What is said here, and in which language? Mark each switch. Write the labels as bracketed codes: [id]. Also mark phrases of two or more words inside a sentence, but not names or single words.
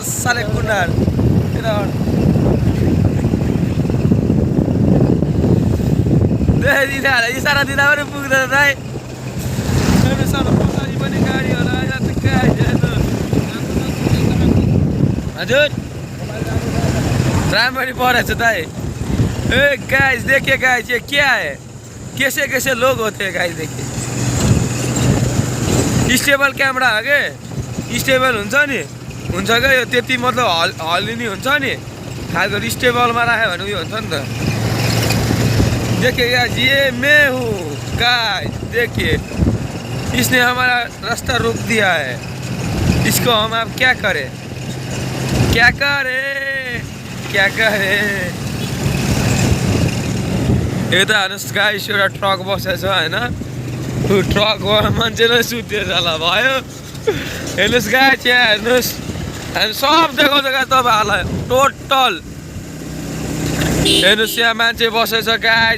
[ne] साले कुनाहरू यिनीहरूलाई इसारा दिँदा पनि पुग्दैन दाइ। हेर्नुहोस् पछाडि पनि गाडीहरू आइरहेको छ। हजुर राम्ररी परेछ दाइ। [hi] ए गाइस देखे गाइस ये क्या है, कैसे कैसे लोग होते हैं गाइस। [ne] देखिए स्टेबल क्यामेरा हो के, स्टेबल हुन्छ नि, हुन्छ क्या यो त्यति मतलब हल्लिने हुन्छ नि खालको। स्टेबलमा राख्यो भने उयो हुन्छ नि त। [hi] देखिए गाइस ये मैं हूँ गाइस। देखिए इसने हमारा रास्ता रोक दिया है, इसको हम अब क्या करें, क्या करें, क्या करें। [ne] यो त हेर्नुहोस् गाइस एउटा ट्रक बसेछ होइन। त्यो ट्रकमा मान्छे नै सुतेर जाला भयो। हेर्नुहोस् गाइस यहाँ हेर्नुहोस् हामी सब देखाउँछ गाइस तपाईँहरूलाई टोटल। हेर्नुहोस् यहाँ मान्छे बसेछ गाइस।